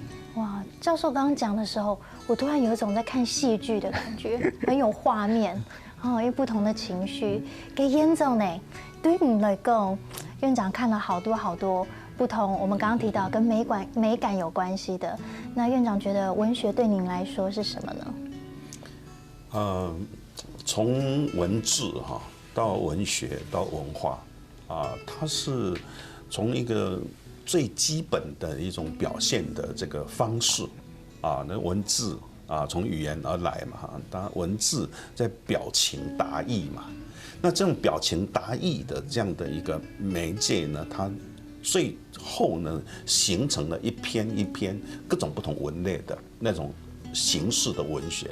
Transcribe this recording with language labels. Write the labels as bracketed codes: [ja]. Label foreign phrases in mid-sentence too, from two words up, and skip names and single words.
[zh] 哇，教授剛剛講的時候，我突然有一種在看戲劇的感覺，很有畫面因為不同的情緒。給院長呢，對你來講，院長看了好多不同，我們剛剛提到跟美感有關係的。那院長覺得文學對您來說是什麼呢？從文字到文学到文化它是从一个最基本的一种表现的这个方式那文字从语言而来嘛当然文字在表情达意嘛，那这种表情达意的这样的一个媒介呢，它最后呢形成了一篇一篇各种不同文类的那种形式的文学。